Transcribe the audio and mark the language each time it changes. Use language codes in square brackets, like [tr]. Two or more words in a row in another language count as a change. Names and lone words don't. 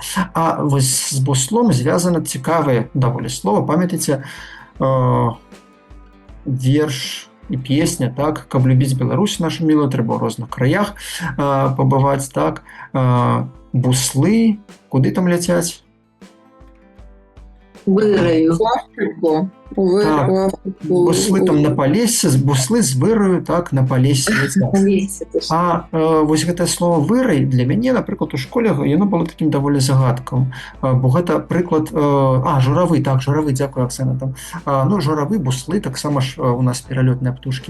[be] А вось з буслом звязана цікавае даволі слова. Памятаеце верш і песня, так, каб любіць Беларусь нашу мілую, трэба ў розных краях пабываць, так, буслы, куды там ляцяць? Выраю. [ru] В Африку. [be] Так. [ru] В Африку. [be] Буслы там на Палесе, буслы з выраю, так, на Палесе ляцяць. А вось гэтае слово «вырай» для мяне, напрыклад, у школе яно было такім даволі загадкам, бо гэта прыклад... журавы, так, журавы, дзякую, Аксана, там. Ну, журавы, буслы, таксама ж у нас пералётныя птушкі.